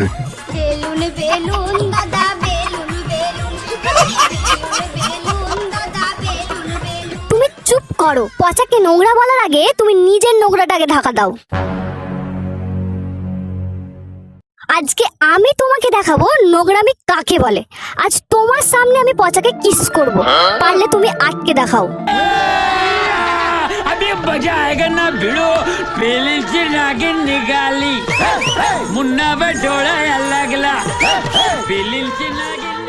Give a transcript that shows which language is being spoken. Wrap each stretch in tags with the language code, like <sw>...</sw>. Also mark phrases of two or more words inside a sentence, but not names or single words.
<bn>বেলুন বেলুন দাদা বেলুন বেলুন, বেলুন দাদা বেলুন বেলুন। তুমি চুপ করো, পচাকে নোংরা বলার আগে তুমি নিজের নোংরাটাকে ঢাকা দাও। আজকে আমি তোমাকে দেখাবো নোংরামি কাকে বলে। আজ তোমার সামনে আমি পচাকে কিস করব, পারলে তুমি আটকে দেখাও।</bn> <hi>अभी मजा आएगा ना भिड़ो, पहले से नागिन निकाली, मुन्ना बटोड़ा अलग ला, पहले से नागिन</hi>